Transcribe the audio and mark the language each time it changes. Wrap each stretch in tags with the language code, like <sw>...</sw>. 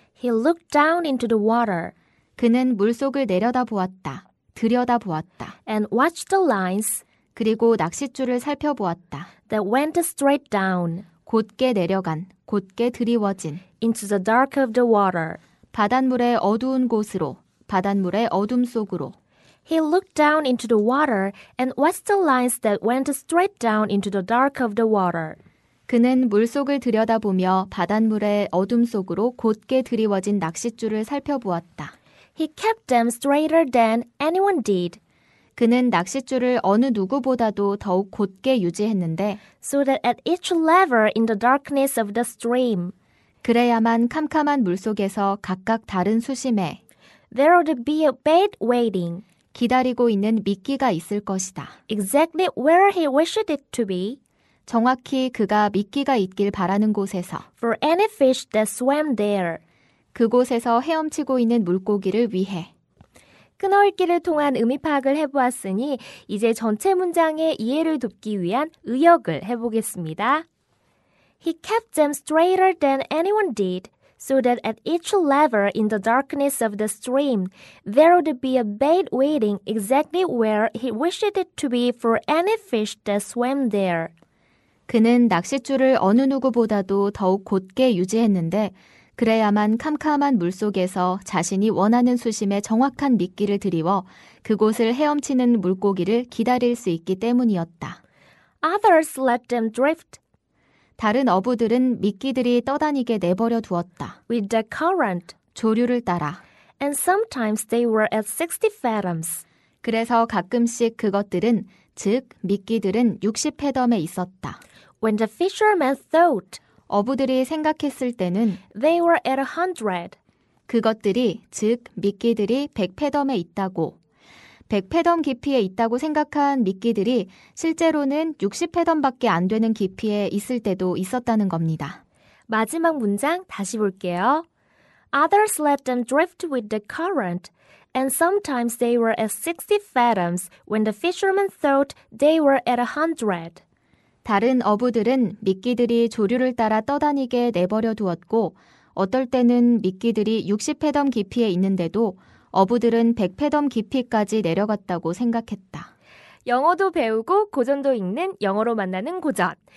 <en>He looked down into the water</en> <ko>그는 물속을 내려다보았다. 들여다보았다.</ko> <en>and watched the lines</en> <ko>그리고 낚싯줄을 살펴보았다.</ko> <en>that went straight down</en> <ko>곧게 내려간, 곧게 드리워진</ko> <en>into the dark of the water.</en> <ko>바닷물의 어두운 곳으로, 바닷물의 어둠 속으로.</ko> <en>He looked down into the water and watched the lines that went straight down into the dark of the water.</en> <ko>그는 물속을 들여다보며 바닷물의 어둠 속으로 곧게 드리워진 낚싯줄을 살펴보았다.</ko> <en>He kept them straighter than anyone did,</en> <ko>그는 낚싯줄을 어느 누구보다도 더욱 곧게 유지했는데</ko> <en>so that at each lever in the darkness of the stream,</en> <ko>그래야만 캄캄한 물속에서 각각 다른 수심에</ko> <en>there would be a bait waiting,</en> <ko>기다리고 있는 미끼가 있을 것이다.</ko> <en>exactly where he wished it to be,</en> <ko>정확히 그가 미끼가 있길 바라는 곳에서</ko> <en>for any fish that swam there.</en> <ko>그곳에서 헤엄치고 있는 물고기를 위해. 끊어읽기를 통한 의미 파악을 해보았으니 이제 전체 문장의 이해를 돕기 위한 의역을 해보겠습니다.</ko> <en>He kept them straighter than anyone did, so that at each lever in the darkness of the stream, there would be a bait waiting exactly where he wished it to be for any fish that swam there.</en> <ko>그는 낚싯줄을 어느 누구보다도 더욱 곧게 유지했는데 그래야만 캄캄한 물속에서 자신이 원하는 수심에 정확한 미끼를 들이워 그곳을 헤엄치는 물고기를 기다릴 수 있기 때문이었다.</ko> <en>Others let them drift</en> <ko>다른 어부들은 미끼들이 떠다니게 내버려 두었다.</ko> <en>with the current,</en> <ko>조류를 따라.</ko> <en>and sometimes they were at 60 fathoms.</en> <ko>그래서 가끔씩 그것들은, 즉 미끼들은 60페덤에 있었다.</ko> <en>When the fishermen thought</en> <ko>어부들이 생각했을 때는</ko> <en>they were at 100.</en> <ko>그것들이, 즉 미끼들이 100페덤에 있다고, 100페덤 깊이에 있다고 생각한 미끼들이 실제로는 60페덤밖에 안 되는 깊이에 있을 때도 있었다는 겁니다. 마지막 문장 다시 볼게요.</ko> <en>Others let them drift with the current, and sometimes they were at 60 fathoms when the fishermen thought they were at 100.</en> <ko>다른 어부들은 미끼들이 조류를 따라 떠다니게 내버려 두었고 어떨 때는 미끼들이 60페덤 깊이에 있는데도 어부들은 100페덤 깊이까지 내려갔다고 생각했다. 영어도 배우고 고전도 읽는 영어로 만나는 고전.</ko>